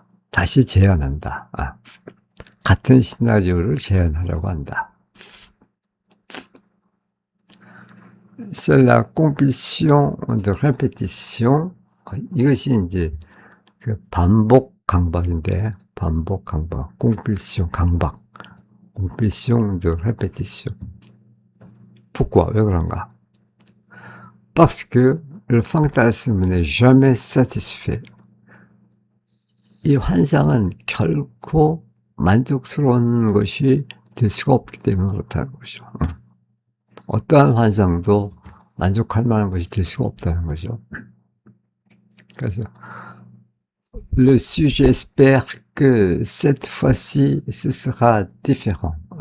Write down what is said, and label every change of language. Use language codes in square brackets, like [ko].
[ko] 다시 재현한다. 같은 시나리오를 재현하려고 한다. [fr] C'est la compulsion de répétition. [ko] 이것이 이제 그 반복 강박인데, 반복 강박, compulsion 강박, compulsion de répétition. [fr] pourquoi? [ko] 왜 그런가? [fr] Parce que le fantasme n'est jamais satisfait. [ko] 이 환상은 결코 만족스러운 것이 될 수가 없기 때문에 그렇다는 거죠. 어떠한 환상도 만족할 만한 것이 될 수가 없다는 거죠. [fr] 그래서 le sujet espère que cette fois-ci ce sera différent.